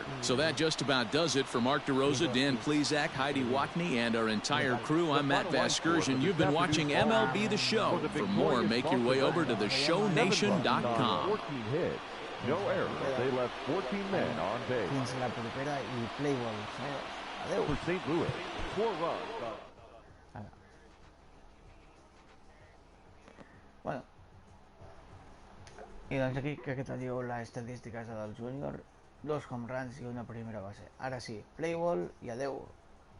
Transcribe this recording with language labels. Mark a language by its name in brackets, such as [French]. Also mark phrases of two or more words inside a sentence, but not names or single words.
[English] So that just about does it for Mark DeRosa, Dan Plesac, Heidi Watney, and our entire crew. I'm Matt Vasgersian. You've been watching MLB The Show. For more, make your way over to theshownation.com. No errors. They left 14 men on base. For St. Louis, 4 runs. [Catalan] Bueno, i doncs aquí crec que teniu les estadístiques del Júnior, 2 [English] home runs [Catalan] i una primera base. Ara sí, [English] play ball [Catalan] i adeu.